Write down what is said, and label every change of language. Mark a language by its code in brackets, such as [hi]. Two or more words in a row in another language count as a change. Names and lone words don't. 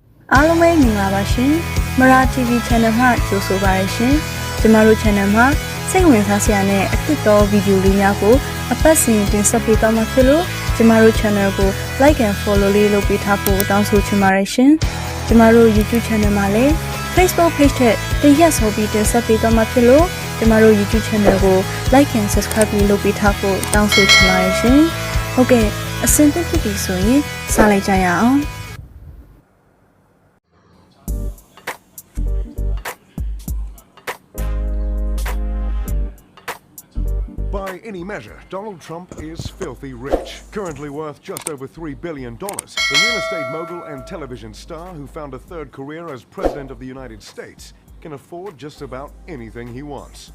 [my] အားလုံးပဲမင်္ဂလာပါရှင်မရာ [en] TV Channel [my] မှာကြိုဆိုပါရရှင်ကျမတို့ Channel မှာစိတ်ဝင်စားစရာနဲ့အသစ်တော်ဗီဒီယိုလေးများကိုအပတ်စဉ်တင်ဆက်ပေးသွားမှာဖြစ်လို့ကျမတို့ Channel ကို [en] Like and Follow [my] လေးလုပ်ပေးထားဖို့တောင်းဆိုချင်ပါတယ်ရှင်ကျမတို့ [en] YouTube Channel [my] မှာလည်း [en] Facebook Page [my] ထက်တရက်ဆိုပြီးတင်ဆက်ပေးသွားမှာဖြစ်လို့ကျမတို့ [en] YouTube Channel [my] ကို [en] Like and Subscribe [my] လုပ်ပေးထားဖို့တောင်းဆိုချင်ပါတယ်ရှင်ဟုတ်ကဲ့အဆင်သင့်ဖြစ်ပြီဆိုရင်စလိုက်ကြရအောင် [en] By any measure, Donald Trump is filthy rich, currently worth just over $3 billion. The real estate mogul and television star who found a third career as President of the United States can afford just about anything he wants.